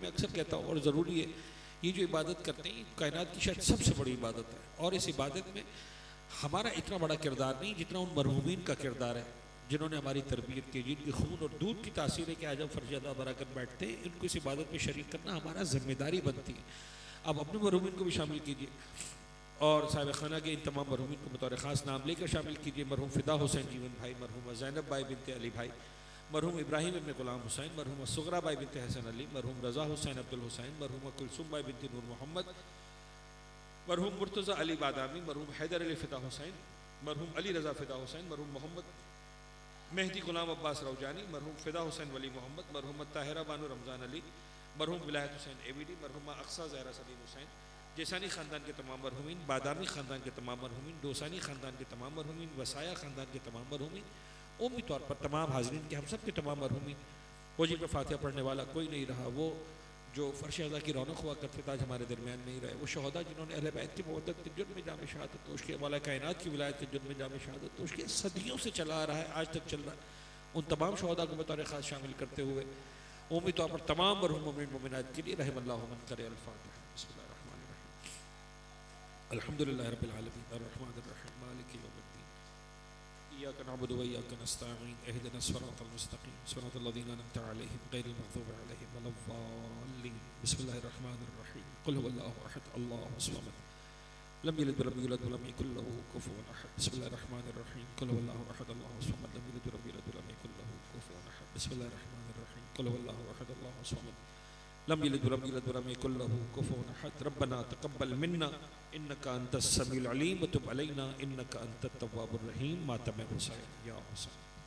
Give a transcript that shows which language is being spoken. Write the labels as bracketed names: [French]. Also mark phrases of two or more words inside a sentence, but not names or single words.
[Urdu] میں اکثر کہتا ہوں اور ضروری ہے، یہ جو عبادت کرتے ہیں کائنات کی شاید سب سے بڑی عبادت ہے، اور اس عبادت میں ہمارا اتنا بڑا کردار نہیں جتنا ان مرحومین کا کردار ہے جنہوں نے ہماری تربیت کی، جن کے خون اور دودھ کی تاثیر ہے کہ آج ہم فرض ادا برا کر بیٹھتے ہیں، ان کو اس عبادت میں شریک کرنا ہمارا ذمہ داری بنتی ہے. آپ اپنے مرحومین کو بھی شامل کیجیے اور صاحب خانہ کے ان تمام مرحومین کو بطور خاص نام لے کر شامل کیجیے. مرحوم فدا حسین جیون بھائی، مرحوم زینب بائی بنت علی بھائی, مرحوم ابراہیم ابن غلام حسین، مرحوم صغریٰ بائی بنت حسن علی، مرحوم رضا حسین عبدالحسین، مرحوم کلثوم بائی بنت نور محمد، مرحوم مرتضیٰ علی بادامی، مرحوم حیدر علی فدا حسین، مرحوم علی رضا فدا حسین، مرحوم محمد مہدی غلام عباس روجانی، مرحوم فدا حسین ولی محمد، مرحوم طاہرہ بانو رمضان علی، مرحوم ولایت حسین ایبیڈی، مرحوم اقصیٰ زہرا سلیم حسین، جیسانی خاندان کے تمام مرحومین، بادامی خاندان کے تمام مرحومین, बादामी ख़ानदान के तमाम मरहूमिन, ڈوسانی خاندان کے تمام مرحومین، وصایا خاندان کے تمام مرحومین، عمومی طور پر تمام حاضرین کے ہم سب کے تمام مرحومین، وہ جن پر فاتحہ پڑھنے والا کوئی نہیں رہا، وہ جو فرش عزا کی رونق ہوا کرتے تھے آج ہمارے درمیان نہیں رہے، وہ شہدا جنہوں نے اہل بیت کی مودت کے جرم میں جام شہادت تو اس کے مولا کائنات کی ولایت کے جرم میں جام شہادت تو اس کے صدیوں سے چلا آ رہا ہے، آج تک چل رہا ہے، ان تمام شہدا کو بطور خاص شامل کرتے ہوئے عمومی طور پر تمام مرحوم مومن مومنات کے لیے [Arabic] رحم الله من قرأ الفاتحة. بسم الله الرحمن الرحيم۔ الحمد لله رب العالمين الرحمن الرحيم مالك يوم الدين إياك نعبد وإياك نستعين اهدنا الصراط المستقيم صراط الذين أنعمت عليهم غير المغضوب عليهم ولا الضالين بسم الله الرحمن الرحيم قل هو الله أحد الله الصمد لم يلد ولم يولد ولم يكن له كفوا أحد بسم الله الرحمن الرحيم قل هو الله أحد الله الصمد لم يلد ولم يولد ولم يكن له كفوا أحد بسم الله الرحمن الرحيم قل هو الله أحد الله الصمد لم يلد ولم يولد ولم يكن له كفوا أحد ربنا تقبل منا إنك أنت السميع العليم وتب علينا إنك أنت التواب الرحيم ماتم حسین یا حسین.